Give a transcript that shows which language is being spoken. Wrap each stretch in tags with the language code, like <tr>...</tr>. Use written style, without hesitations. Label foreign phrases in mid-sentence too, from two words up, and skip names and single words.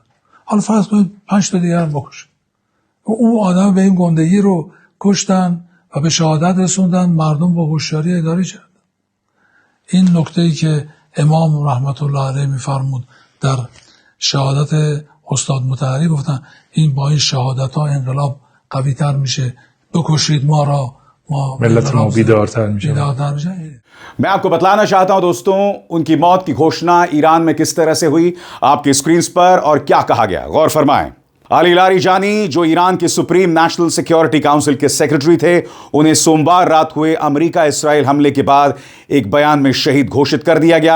<fa>حالا فرض کنید 5 تا دیگر هم بکشن. اون آدم به این گندگی رو کشتن و به شهادت رسوندن، مردم با هوشیاری اداره کردن. این نکته‌ای که امام رحمت الله علیه میفرمود در شهادت استاد مطهری، گفتن این با این شهادت ها انقلاب قوی تر میشه، بکشید ما را، ملت ما بیدارتر میشه.</fa> <hi>मैं आपको बतलाना चाहता हूं दोस्तों, उनकी मौत की घोषणा ईरान में किस तरह से हुई आपकी स्क्रीन पर और क्या कहा गया, गौर फरमाएं। अली लारिजानी जो ईरान के सुप्रीम नेशनल सिक्योरिटी काउंसिल के सेक्रेटरी थे, उन्हें सोमवार रात हुए अमेरिका इसराइल हमले के बाद एक बयान में शहीद घोषित कर दिया गया।</hi>